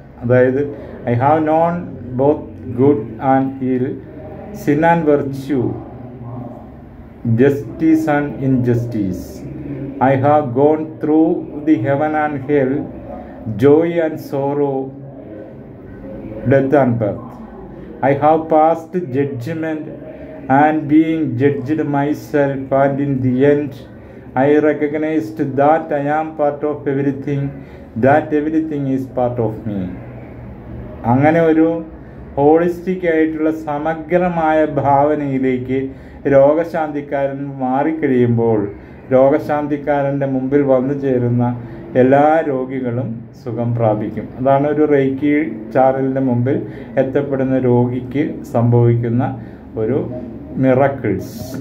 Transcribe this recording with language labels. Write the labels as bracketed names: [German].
[Malayalam] അതായത് [English] I have known both good and evil, sin and virtue, justice and injustice. I have gone through the heaven and hell, joy and sorrow, death and birth. I have passed judgment and being judged myself, and in the end I recognized that I am part of everything, that everything is part of me. [Malayalam] അങ്ങനെ ഒരു holistic ആയിട്ടുള്ള സമഗ്രമായ ഭാവനയിലേക്ക് രോഗശാന്തിക്കാരൻ മാറിക്കഴിയുമ്പോൾ രോഗശാന്തിക്കാരൻ്റെ മുമ്പിൽ വന്നു ചേരുന്ന എല്ലാ രോഗികളും സുഖം പ്രാപിക്കും. അതാണ് ഒരു റെയ്ക്കി ചാനലിൻ്റെ മുമ്പിൽ എത്തപ്പെടുന്ന രോഗിക്ക് സംഭവിക്കുന്ന ഒരു മിറക്കിൾസ്.